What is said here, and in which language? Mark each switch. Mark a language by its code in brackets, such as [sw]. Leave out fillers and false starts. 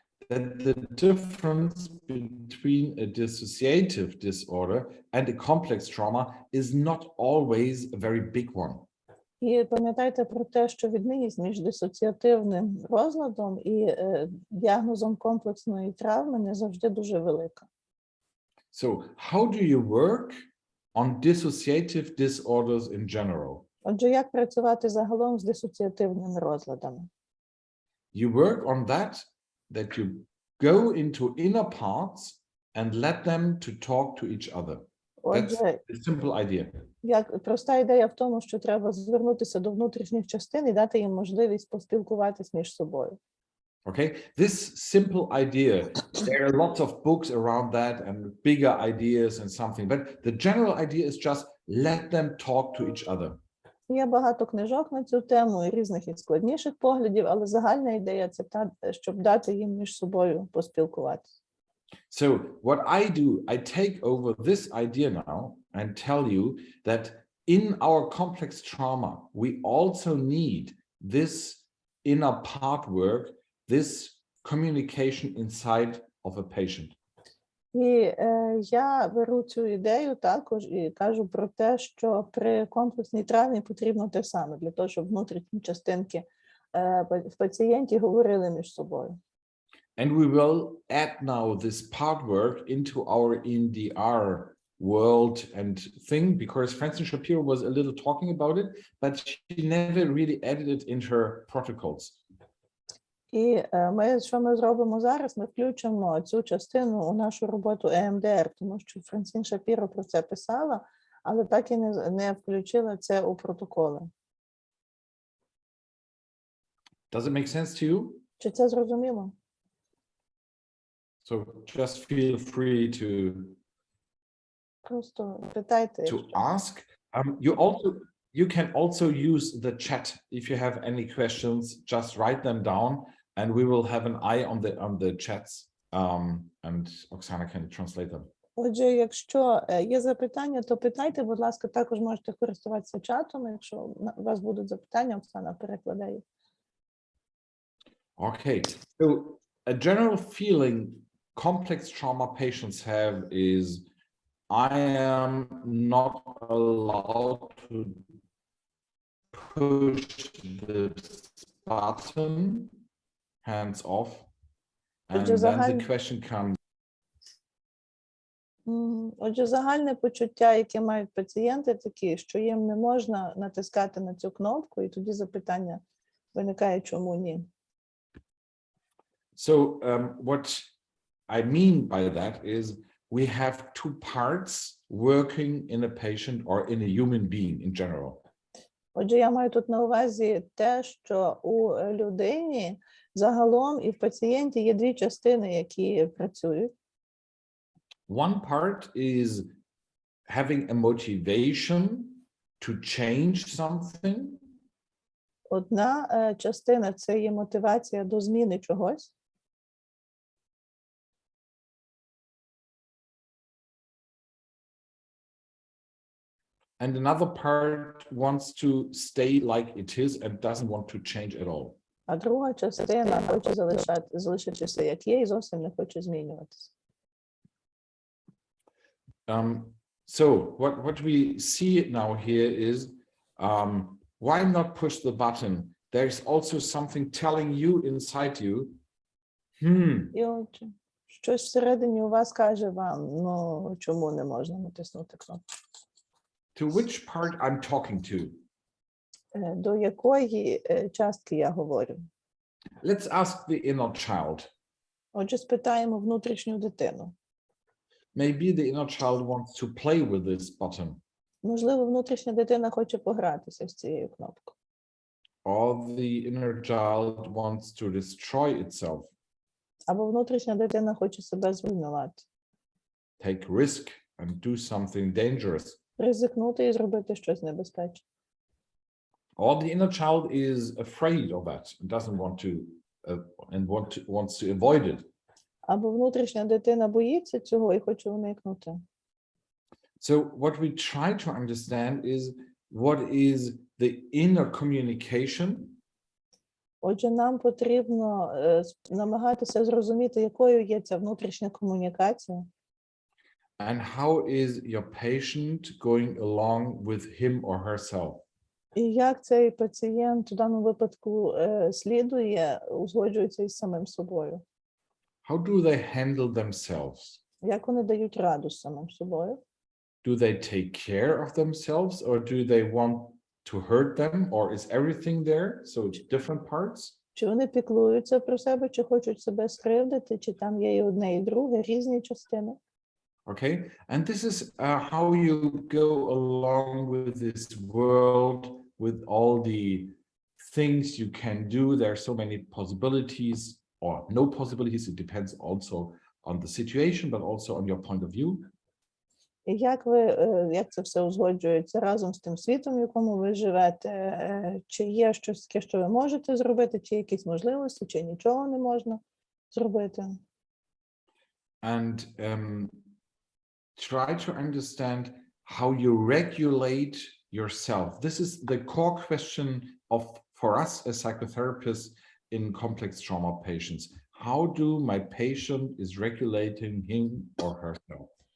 [en] that the difference between a dissociative disorder and a complex trauma is not always a very big one. [uk] І пам'ятайте про те, що відмінність між дисоціативним розладом і діагнозом комплексної травми не завжди дуже велика. [en] So how do you work on dissociative disorders in general? [uk] Отже, як працювати загалом з дисоціативними розладами? [en] You work on that you go into inner parts and let them to talk to each other. That's [uk] Отже, [en] the simple idea. [uk] як проста ідея в тому, що треба звернутися до внутрішніх частин і дати їм можливість поспілкуватись між собою. [en] Okay, this simple idea, there are lots of books around that and bigger ideas and something, but the general idea is just let them talk to each other. [uk] Є багато книжок на цю тему і різних і складніших поглядів, але загальна ідея – це та, щоб дати їм між собою поспілкуватися. [en] So what I do, I take over this idea now and tell you that in our complex trauma, we also need this inner part work, this communication inside of a patient. [uk] І я беру цю ідею також і кажу про те, що при комплексній травмі потрібно те саме, для того, щоб внутрішні частинки в пацієнті говорили між собою. [en] And we will add now this part work into our EMDR world and thing, because Francine Shapiro was a little talking about it, but she never really added it in her protocols. [uk] І що ми зробимо зараз? Ми включимо цю частину у нашу роботу EMDR, тому що Франсін Шапіро про це писала, але так і не включила це у протоколи. [en] Does it make sense to you? [uk] Чи це зрозуміло? [en] So just feel free to [uk] Просто питайте. [en] To ask. You can also use the chat if you have any questions. Just write them down, and we will have an eye on the chats. And Oksana can translate them. [uk] Отже, якщо є запитання, то питайте, будь ласка, також можете користуватися чатом. Якщо у вас будуть запитання, Оксана перекладає. [en] Okay. So a general feeling complex trauma patients have is I am not allowed to push this button, hands off, and then the question comes. [uk] Отже, загальне почуття, яке мають пацієнти, такі, що їм не можна натискати на цю кнопку, і тоді запитання виникає, чому ні. [en] So what I mean by that is we have two parts working in a patient or in a human being in general. [uk] Отже, я маю тут на увазі те, що у людині загалом і в пацієнті є дві частини, які працюють. [en] One part is having a motivation to change something. [uk] Одна частина – це є мотивація до зміни чогось. [en] And another part wants to stay like it is and doesn't want to change at all. [uk] А друга частина хоче залишитися як є і зовсім не хоче змінюватися. [en] So what we see now here is why not push the button? There's also something telling you inside you, [uk] І отже, щось всередині у вас каже вам, ну, чому не можна натиснути кнопку? [en] To which part I'm talking to? [uk] До якої частки я говорю? [en] Let's ask the inner child. [uk] Отже, спитаємо внутрішню дитину. [en] Maybe the inner child wants to play with this button. [uk] Можливо, внутрішня дитина хоче погратися з цією кнопкою. [en] Or the inner child wants to destroy itself. [uk] Або внутрішня дитина хоче себе зруйнувати. [en] Take risk and do something dangerous. [uk] Ризикнути і зробити щось небезпечне. [en] Or the inner child is afraid of that and doesn't want to wants to avoid it. [uk] Або внутрішня дитина боїться цього і хоче уникнути. [en] So what we try to understand is what is the inner communication. [uk] Отже, нам потрібно намагатися зрозуміти, якою є ця внутрішня комунікація. [en] And how is your patient going along with him or herself? [uk] І як цей пацієнт в даному випадку слідує, узгоджується із самим собою. [en] How do they handle themselves? [uk] Як вони дають раду з самим собою? [en] Do they take care of themselves, or do they want to hurt them, or is everything there? So different parts? [uk] Чи вони піклуються про себе, чи хочуть себе скривдити, чи там є і одне, і друге, різні частини? [en] Okay, and this is how you go along with this world, with all the things you can do. There are so many possibilities or no possibilities. It depends also on the situation, but also on your point of view. [uk] І як це все узгоджується разом з тим світом, в якому ви живете? Чи є щось таке, що ви можете зробити, чи якісь можливості, чи нічого не можна зробити? [en] And try to understand how you regulate yourself. This is the core question for us as psychotherapists in complex trauma patients. How do my patient is regulating him or herself?